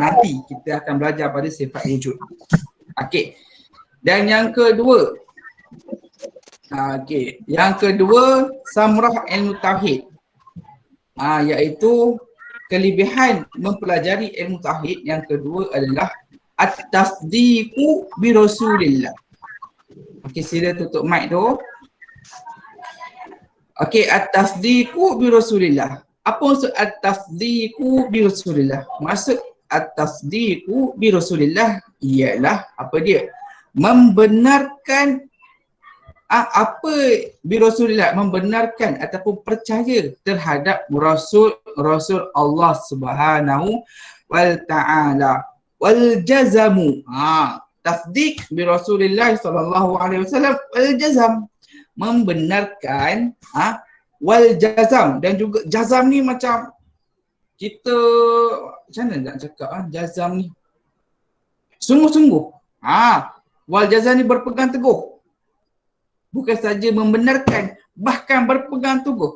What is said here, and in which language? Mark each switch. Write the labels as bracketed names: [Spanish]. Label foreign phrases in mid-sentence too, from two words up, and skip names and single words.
[Malay] Nanti kita akan belajar pada sifat wujud. Okey. Dan yang kedua, yang kedua samrah ilmu tauhid. Iaitu kelebihan mempelajari ilmu tauhid yang kedua adalah [Arabic] التصديق برسول الله. [Malay] Okey, sila tutup mic tu. Okey, [Arabic] التصديق برسول الله. [Malay] Apa maksud [Arabic] التصديق برسول الله? [Malay] Maksud [Arabic] التصديق برسول الله [Malay] ialah apa dia? Membenarkan apa [Arabic] برسول الله, [Malay] membenarkan ataupun percaya terhadap Rasul Allah [Arabic] سبحانه وتعالى. والجزم. تصديق برسول الله صلى الله عليه وسلم، والجزم, [Malay] membenarkan [Arabic] والجزم, [Malay] dan juga jazam ni macam kita macam mana nak cakap jazam ni sungguh-sungguh. [Arabic] والجزم [Malay] ni berpegang teguh. Bukan saja membenarkan, bahkan berpegang teguh.